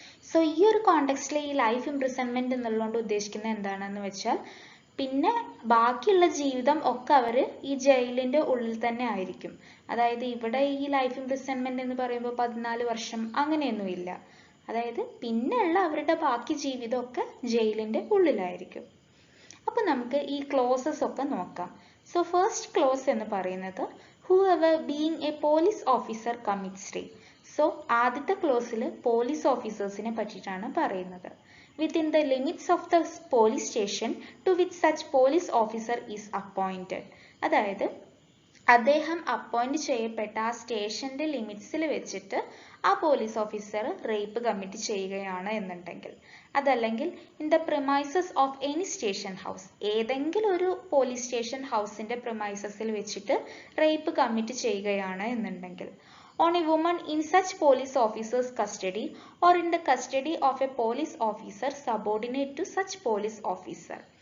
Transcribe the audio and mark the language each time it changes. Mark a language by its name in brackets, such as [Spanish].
[Malayalam] So ഈ ഒരു കോണ്ടെക്സ്റ്റിൽ ഈ ലൈഫ് ഇംപ്രിസൺമെന്റ് എന്നുള്ളതുകൊണ്ട് ഉദ്ദേശിക്കുന്നത് എന്താണെന്ന് വെച്ചാൽ പിന്നെ ബാക്കിയുള്ള ജീവിതം ഒക്കെ അവർ ഈ ജയിലിന്റെ ഉള്ളിൽ തന്നെ ആയിരിക്കും. അതായത് ഇവിടെ ഈ ലൈഫ് ഇംപ്രിസൺമെന്റ് എന്ന് പറയുമ്പോൾ 14 വർഷം അങ്ങനെയൊന്നുമില്ല. അതായത് പിന്നെയുള്ള അവരുടെ ബാക്കി ജീവിതമൊക്കെ ജയിലിന്റെ ഉള്ളിലായിരിക്കും. അപ്പൊ നമുക്ക് ഈ ക്ലോസസ് ഒക്കെ നോക്കാം. സോ ഫസ്റ്റ് ക്ലോസ് എന്ന് പറയുന്നത് [English] whoever being a police officer commits rape. [Malayalam] So ആദ്യത്തെ ക്ലോസിൽ പോലീസ് ഓഫീസേഴ്സിനെ പറ്റിയിട്ടാണ് പറയുന്നത്. [English] within the limits of the police station to which such police officer is appointed. [Malayalam] അതായത് അദ്ദേഹം അപ്പോയിന്റ് ചെയ്യപ്പെട്ട ആ സ്റ്റേഷന്റെ ലിമിറ്റ്സിൽ വെച്ചിട്ട് ആ പോലീസ് ഓഫീസർ റേപ്പ് കമ്മിറ്റ് ചെയ്യുകയാണ് എന്നുണ്ടെങ്കിൽ, അതല്ലെങ്കിൽ in the premises of any station house, ഏതെങ്കിലും ഒരു പോലീസ് സ്റ്റേഷൻ ഹൗസിന്റെ പ്രിമൈസസിൽ വെച്ചിട്ട് റേപ്പ് കമ്മിറ്റ് ചെയ്യുകയാണ് എന്നുണ്ടെങ്കിൽ, [English] on a woman in such police officer's custody or in the custody of a police officer subordinate to such police officer.